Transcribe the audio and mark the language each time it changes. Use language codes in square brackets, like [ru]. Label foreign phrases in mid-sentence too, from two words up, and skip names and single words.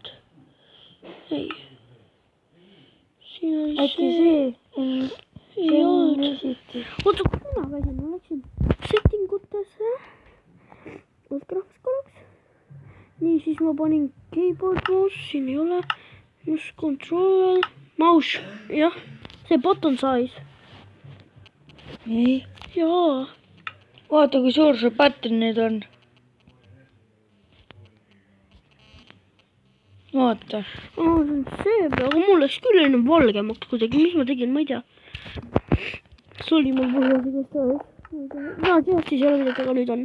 [et] Ei. Siin oli äkki see. Ei olnud. Oota, kuna käisin, ma läksin settingutesse. Graafiks korraks. Nii, siis ma panin [en] keyboard mouse, [et] siin ei ole. [en] Just control, mouse, jah. See button size. [et] Ei. Jaa. Vaata, kui suur see button nüüd on. Vaata. See, aga mul läks küll ennem valgemaks kuidagi. Mis ma tegin, ma ei tea. See oli mul põhjas igast ajast. Jaa, siis ei ole midagi, aga nüüd on.